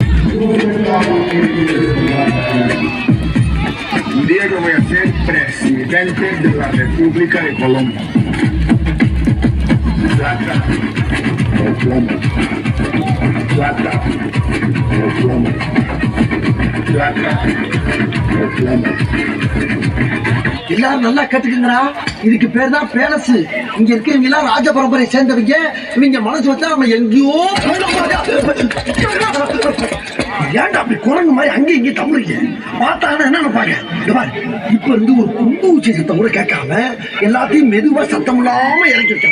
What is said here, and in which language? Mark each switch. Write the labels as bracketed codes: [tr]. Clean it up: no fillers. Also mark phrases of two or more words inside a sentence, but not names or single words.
[es] Diego voy a ser presidente de la República de Colombia. Plata o plomo. Plata o plomo. Plata o plomo. [ta] எல்லாரும் நல்லா கேட்டுக்குங்கடா. இதுக்கு பேர் தான் பேலஸ். இங்க இருக்கவங்க எல்லாம் ராஜ பரம்பரை சேர்ந்தவங்க. இவங்க மனசு வச்சா நம்ம எங்கேயோ ஏன்டா அப்படி குரங்கு மாதிரி அங்கே இங்கே தமிழ்ங்க பார்த்தாங்கன்னா என்ன நினைப்பாங்க? இப்ப இருந்து ஒரு குண்டு ஊச்சி சத்தம் கூட கேட்காம எல்லாத்தையும் மெதுவா சத்தம் இல்லாம இறக்கி வச்சோம்.